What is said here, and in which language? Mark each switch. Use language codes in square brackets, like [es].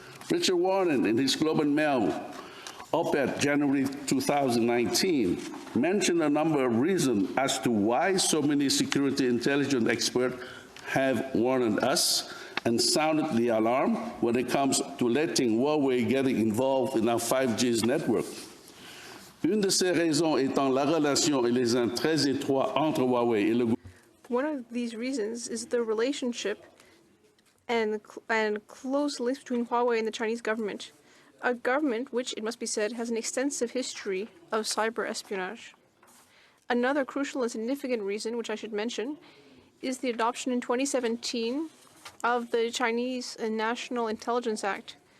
[en] Richard Warren, in his Globe and Mail op-ed January 2019, mentioned a number of reasons as to why so many security intelligence experts have warned us and sounded the alarm when it comes to letting Huawei getting involved in our 5G network. [fr] Une de ces raisons étant la relation et les liens très étroits entre Huawei et le gouvernement. [en] One of these reasons is the relationship and close links between Huawei and the Chinese government, a government which, it must be said, has an extensive history of cyber espionage. Another crucial and significant reason, which I should mention, is the adoption in 2017 of the Chinese National Intelligence Act.